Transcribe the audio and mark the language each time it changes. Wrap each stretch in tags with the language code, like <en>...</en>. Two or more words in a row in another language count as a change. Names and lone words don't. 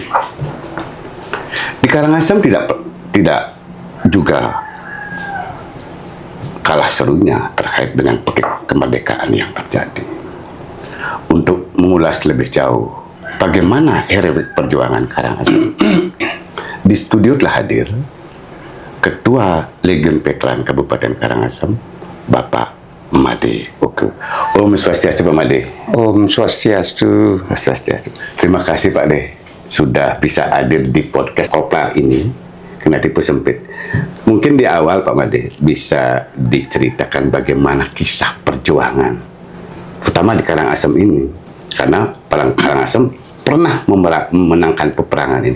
<id>Di Karangasem tidak juga kalah serunya terkait dengan kemerdekaan yang terjadi. Untuk mengulas lebih jauh bagaimana heroik perjuangan Karangasem, di studio telah hadir Ketua Legiun Veteran Kabupaten Karangasem, Bapak Made Oke. Om Swastiastu, Pak Made. Om Swastiastu. Swastiastu. Terima kasih Pak De sudah bisa hadir di podcast Koplar ini. Kena tipu sempit. Mungkin di awal Pak Made bisa diceritakan bagaimana kisah perjuangan, terutama di Karangasem ini, karena Karangasem pernah memenangkan peperangan ini.</id>